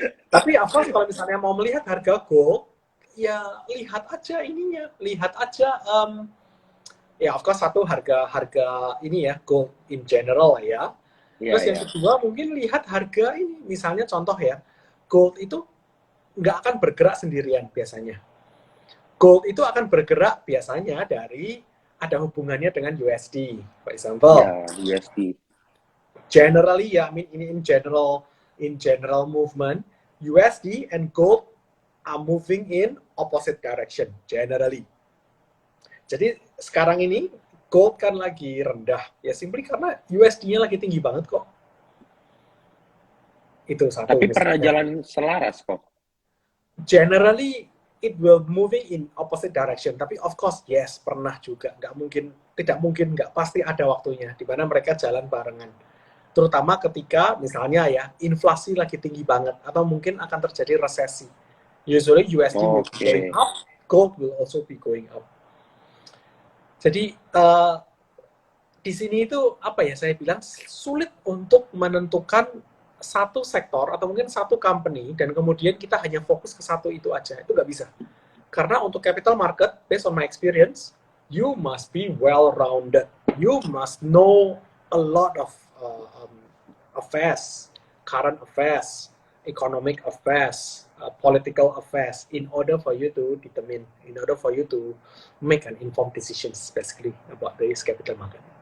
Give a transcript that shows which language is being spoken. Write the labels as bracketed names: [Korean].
[Indonesian] Tapi of course kalau misalnya mau melihat harga gold, ya lihat aja ininya, lihat aja ya of course satu harga ini ya gold in general ya. Terus yang kedua mungkin lihat harga ini, misalnya contoh ya, gold itu nggak akan bergerak sendirian biasanya. Gold itu akan bergerak biasanya dari ada hubungannya dengan USD, [English] for example. [Indonesian] Ya, USD. [English] Generally ya, I mean ini in general movement, USD and gold are moving in opposite direction generally. [Indonesian] Jadi sekarang ini gold kan lagi rendah, ya simply karena USD-nya lagi tinggi banget kok. Itu satu. Tapi pernah jalan selaras kok. [English] Generally it will moving in opposite direction, [Indonesian] tapi of course yes pernah juga, tidak mungkin nggak, pasti ada waktunya di mana mereka jalan barengan, terutama ketika misalnya ya inflasi lagi tinggi banget atau mungkin akan terjadi resesi. [English] Usually USD will be going up, gold will also be going up. [Indonesian] Jadi di sini itu apa ya, saya bilang sulit untuk menentukan satu sektor atau mungkin satu company dan kemudian kita hanya fokus ke satu itu aja, itu nggak bisa. Karena untuk [English] capital market, based on my experience, you must be well-rounded. You must know a lot of affairs, current affairs, economic affairs, political affairs, in order for you to determine, in order for you to make an informed decisions, basically, about this capital market.